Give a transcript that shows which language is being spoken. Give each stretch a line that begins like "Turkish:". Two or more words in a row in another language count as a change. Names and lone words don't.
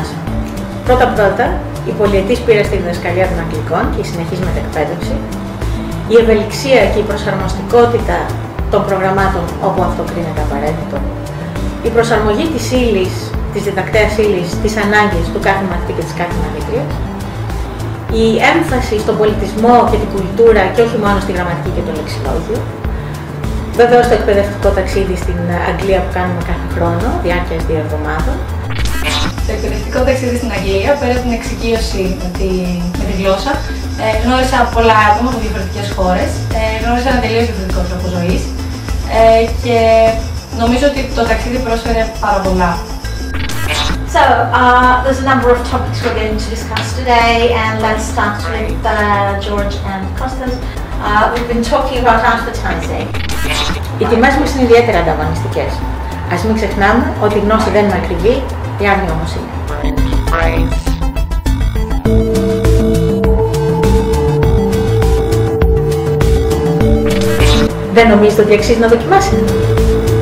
Greek: Πρώτα-πρώτα, η πολυετής πείρα στη διδασκαλία των αγγλικών και η συνεχής μετεκπαίδευση, η ευελιξία και η προσαρμοστικότητα των προγραμμάτων όπου αυτό κρίνεται απαραίτητο, η προσαρμογή της ύλης, της διδακτέας ύλης, της ανάγκης του κάθε μαθητή και της κάθε μαθήτριας, η έμφαση στον πολιτισμό και την κουλτούρα και όχι μόνο στη γραμματική και το λεξιλόγιο, βεβαίως το εκπαιδευτικό ταξίδι στην Αγγλία που κάνουμε κάθε χρόνο, διάρκειας 2 εβδομάδων. Στο εκπαιδευτικό ταξίδι στην Αγγλία, πέρα από την εξοικείωση με τη γλώσσα, γνώρισα πολλά άτομα από διαφορετικές χώρες, γνώρισα ένα τελείως διαφορετικό τρόπο ζωής και νομίζω ότι το ταξίδι πρόσφερε πάρα πολλά.
English: So, there's a number of topics we're going to discuss today, and let's start with George and Kostas. We've been talking about advertising.
Greek: Οι τιμές μας είναι ιδιαίτερα ανταγωνιστικές. Ας μην ξεχνάμε ότι η γνώση δεν είναι ακριβή, η άγνοια όμως είναι. Δεν νομίζετε ότι αξίζει να δοκιμάσετε?